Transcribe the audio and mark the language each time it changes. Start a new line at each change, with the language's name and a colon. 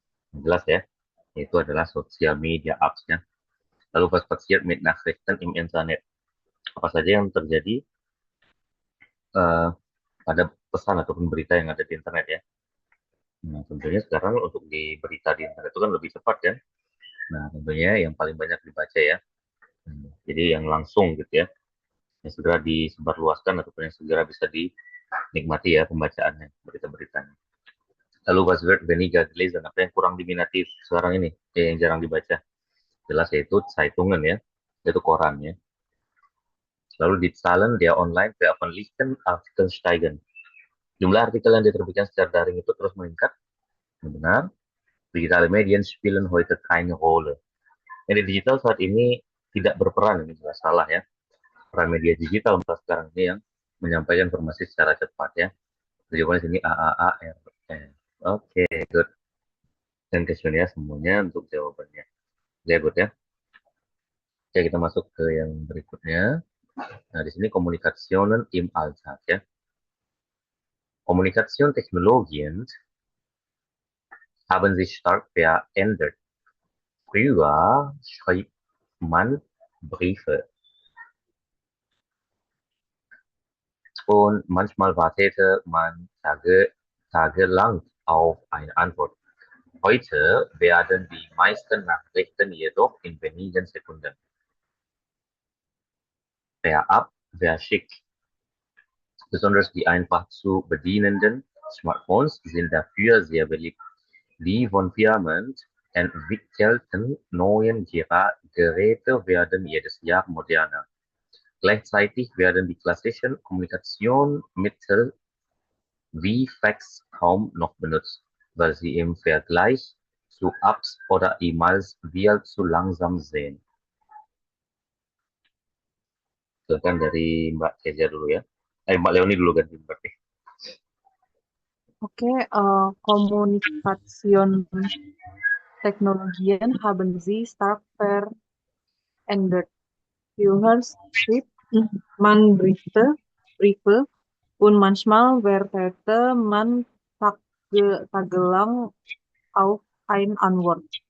Indonesian: Jelas ya, itu adalah sosial media apps ya. Lalu
German: was passiert mit Nachrichten im Internet?
Indonesian: Apa saja yang terjadi pada pesan ataupun berita yang ada di internet ya. Nah, tentunya sekarang untuk di berita di internet itu kan lebih cepat kan. Nah, tentunya yang paling banyak dibaca ya. Jadi yang langsung gitu ya. Yang segera disebarluaskan ataupun yang segera bisa dinikmati ya pembacaannya, berita-beritanya. Lalu
German: was wird weniger gelesen,
Indonesian: apa yang kurang diminati sekarang ini, yang jarang dibaca. Jelas yaitu Zeitungen ya, yaitu koran ya. Lalu
German: die Zahlen der online veröffentlichten Artikel steigen.
Indonesian: Jumlah artikel yang diterbitkan secara daring itu terus meningkat. Benar.
German: Digitale Medien spielen heute keine Rolle.
Indonesian: Media digital saat ini tidak berperan, ini jelas salah ya. Peran media digital sekarang ini yang menyampaikan informasi secara cepat ya. Jawabannya sini AAAR. Oke, good. Dan questionnya semuanya untuk jawabannya. Ya, good ya. Oke, kita masuk ke yang berikutnya. Nah, di sini
German: Kommunikationen im Alltag ya. Kommunikationstechnologien haben sich stark verändert. Früher schrieb man Briefe und manchmal wartete man tagelang auf eine Antwort. Heute werden die meisten Nachrichten jedoch in wenigen Sekunden per App verschickt. Besonders die einfach zu bedienenden Smartphones sind dafür sehr beliebt. Die von Firmen entwickelten neuen Geräte werden jedes Jahr moderner. Gleichzeitig werden die klassischen Kommunikationsmittel wie Fax kaum noch benutzt, weil sie im Vergleich zu Apps oder E-Mails viel zu langsam sind.
Indonesian: Silakan dari Mbak Keja dulu ya. Mbak Leoni dulu ganti berarti.
German: Oke, Kommunikation Technologien haben sie stark verändert. Früher schrieb man Briefe und manchmal wartete man tagelang auf eine Antwort.